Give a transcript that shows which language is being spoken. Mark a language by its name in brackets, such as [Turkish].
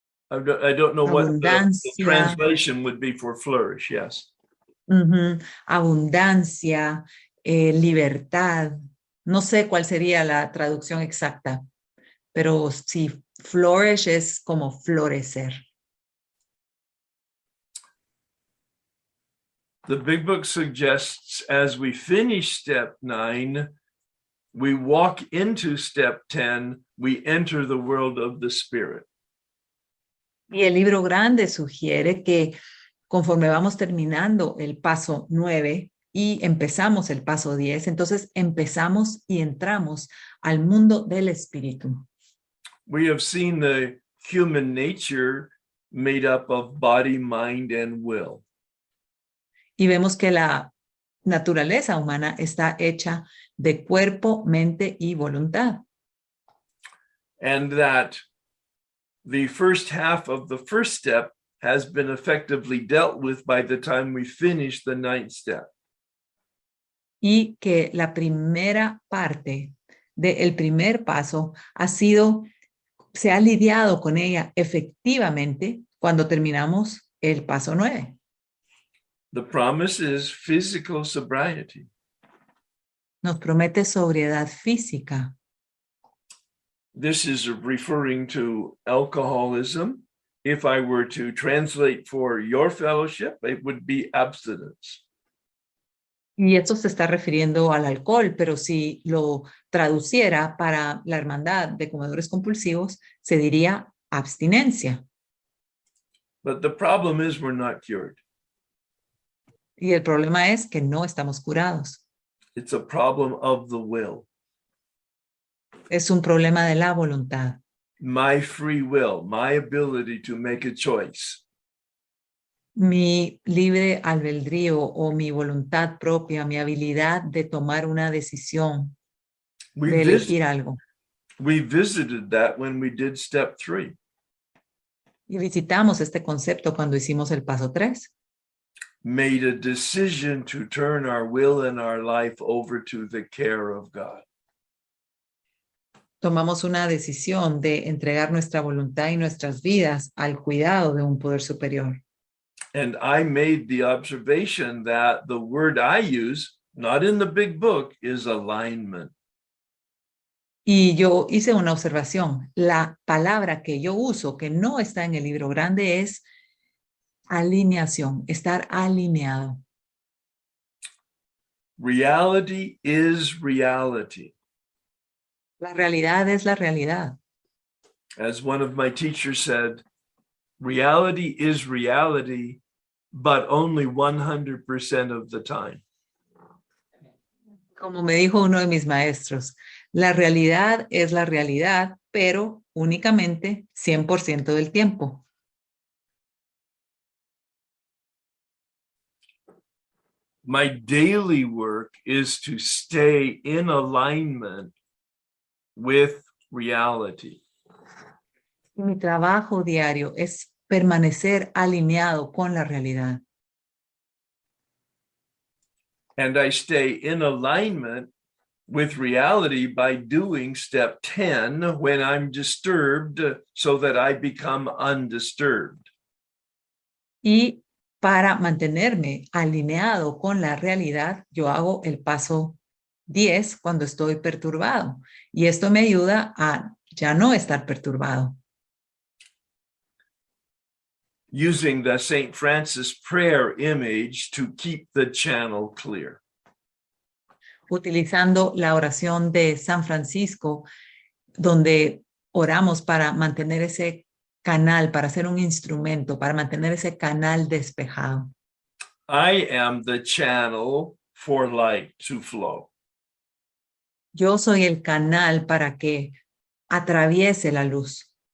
[English] I don't know what the translation would be for flourish, yes. [Spanish] Abundancia, libertad. No sé cuál sería la traducción exacta, pero sí, flourish es como florecer. [English] The Big Book suggests as we finish step 9, we walk into step 10, we enter the world of the Spirit. [Spanish] Y el libro grande sugiere que conforme vamos terminando el paso 9 y empezamos el paso 10, entonces empezamos y entramos al mundo del espíritu. [English] We have seen the human nature made up of body, mind, and will. [Spanish] Y vemos que la naturaleza humana está hecha de cuerpo, mente y voluntad. [English] And that the first half of the first step has been effectively dealt with by the time we finish the 9th step. [Spanish] Y que la primera parte del primer paso se ha lidiado con ella efectivamente cuando terminamos el paso 9. [English] The promise is physical sobriety. [Spanish] Nos promete sobriedad física. [English] This is referring to alcoholism. If I were to translate for your fellowship, it would be abstinence. [Spanish] Y esto se está refiriendo al alcohol, pero si lo traduciera para la hermandad de comedores compulsivos, se diría abstinencia. [English] But the problem is we're not cured. [Spanish] Y el problema es que no estamos curados. [English] It's a problem of the will. [Spanish] Es un problema de la voluntad. [English] My free will, my ability to make a choice. [Spanish] Mi libre albedrío o mi voluntad propia, mi habilidad de tomar una decisión, de elegir algo. [English] We visited that when we did step 3. [Spanish] Y visitamos este concepto cuando hicimos el paso 3. [English] Made a decision to turn our will and our life over to the care of God. [Spanish] Tomamos una decisión de entregar nuestra voluntad y nuestras vidas al cuidado de un poder superior. [English] And I made the observation that the word I use, not in the big book, is alignment. [Spanish] Y yo hice una observación. La palabra que yo uso, que no está en el libro grande, es alineación, estar alineado. [English] Reality is reality. [Spanish] La realidad es la realidad. [English] As one of my teachers said, reality is reality, but only 100% of the time. [Spanish] Como me dijo uno de mis maestros, la realidad es la realidad, pero únicamente 100% del tiempo. [English] My daily work is to stay in alignment with reality. [Spanish] Y mi trabajo diario es permanecer alineado con la realidad. [English] And I stay in alignment with reality by doing step 10 when I'm disturbed so that I become undisturbed. [Spanish] Y para mantenerme alineado con la realidad, yo hago el paso 10 cuando estoy perturbado. Y esto me ayuda a ya no estar perturbado. [English] Using the St. Francis prayer image to keep the channel clear. [Spanish] Utilizando la oración de San Francisco, donde oramos para mantener ese canal, para ser un instrumento, para mantener ese canal despejado. [English] I am the channel for light to flow. [Spanish] Yo soy el canal para que atraviese la luz.